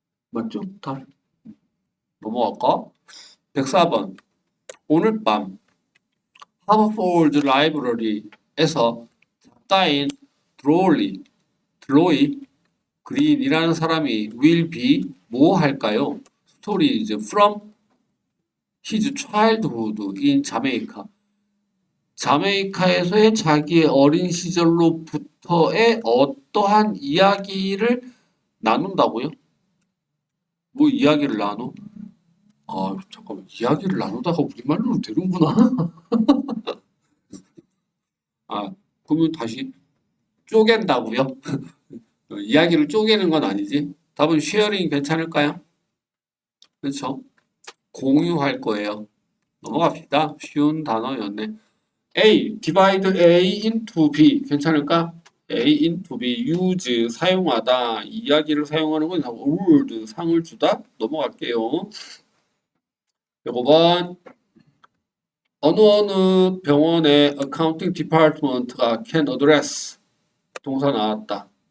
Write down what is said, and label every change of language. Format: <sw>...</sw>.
<ko>맞죠? 답. 넘어갈까? 104번. 오늘 밤 하버폴드 라이브러리에서 작가인 드로이 그린이라는 사람이</ko> <en>will be</en> <ko>뭐 할까요?</ko> <en>Stories from his childhood in Jamaica.</en> <ko>자메이카에서의 자기의 어린 시절로부터의 어떠한 이야기를 나눈다고요? 뭐 이야기를 나눠? 잠깐만. 이야기를 나누다가 우리말로 되는구나. 그러면 다시 쪼갠다고요? 이야기를 쪼개는 건 아니지. 답은 쉐어링 괜찮을까요? 그렇죠? 공유할 거예요. 넘어갑시다. 쉬운 단어였네.</ko> <en>A, divide A into B</en> <ko>괜찮을까?</ko> <en>A into B, use</en> <ko>사용하다, 이야기를 사용하는 건</ko> <en>award</en> <ko>상을 주다. 넘어갈게요. 요번 어느 병원의 accounting department가</ko> <en>can address</en> <ko>동사 나왔다.</ko>